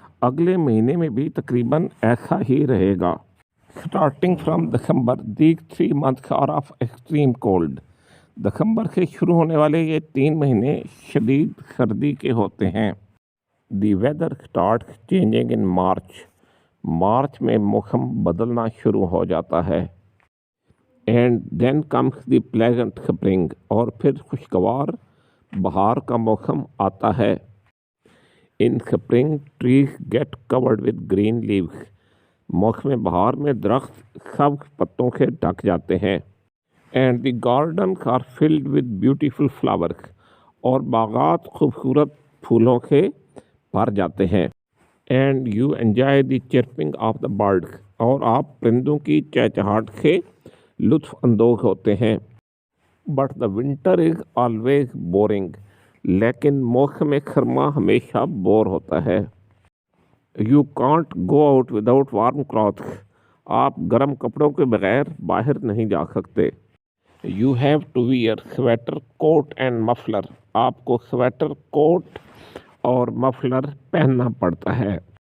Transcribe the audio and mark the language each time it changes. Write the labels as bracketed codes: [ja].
[ur] اگلے مہینے میں بھی تقریباً ایسا ہی رہے گا. [en] Starting from December, these 3 months are of extreme cold. [ur] دسمبر سے شروع ہونے والے یہ 3 مہینے شدید سردی کے ہوتے ہیں. [en] The weather starts changing in March. [ur] March میں موسم بدلنا شروع ہو جاتا ہے. [en] And then comes the pleasant spring. [ur] اور پھر خوشگوار بہار کا موسم آتا ہے. [en] In spring trees get covered with green leaves. [ur] موسم بہار میں درخت سبز پتوں سے ڈھک جاتے ہیں. [en] And the gardens are filled with beautiful flowers. [ur] اور باغات خوبصورت پھولوں سے بھر جاتے ہیں. [en] And you enjoy the chirping of the birds. [ur] اور آپ پرندوں کی چہچہاہٹ سے لطف اندوز ہوتے ہیں. [en] But the winter is always boring. [ur] لیکن موسم سرما ہمیشہ بور ہوتا ہے. [en] You can't go out without warm clothes. [ur] آپ گرم کپڑوں کے بغیر باہر نہیں جا سکتے. [en] You have to wear sweater coat and muffler. [ur] آپ کو سویٹر کوٹ اور مفلر پہننا پڑتا ہے.